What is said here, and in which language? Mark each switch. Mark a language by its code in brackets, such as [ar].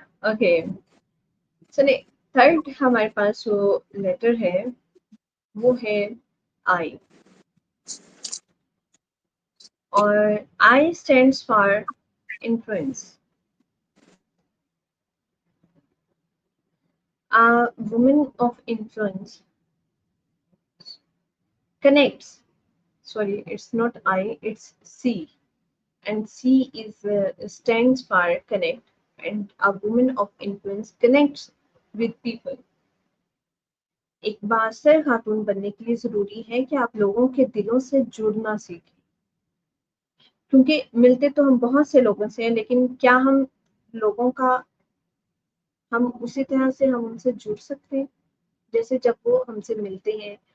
[ur] Okay چلے, third ہمارے پاس جو لیٹر ہے وہ ہے آئی, اور [en] I stands for influence. A woman of influence connects. Sorry, it's not I, it's C. And C is stands for connect. And a woman of influence connects with people. [ur] ایک بااثر خاتون بننے کے لیے ضروری ہے کہ آپ لوگوں کے دلوں سے جڑنا سیکھیں. کیونکہ ملتے تو ہم بہت سے لوگوں سے ہیں, لیکن کیا ہم لوگوں کا ہم اسی طرح سے ہم ان سے جڑ سکتے ہیں جیسے جب وہ ہم سے ملتے ہیں.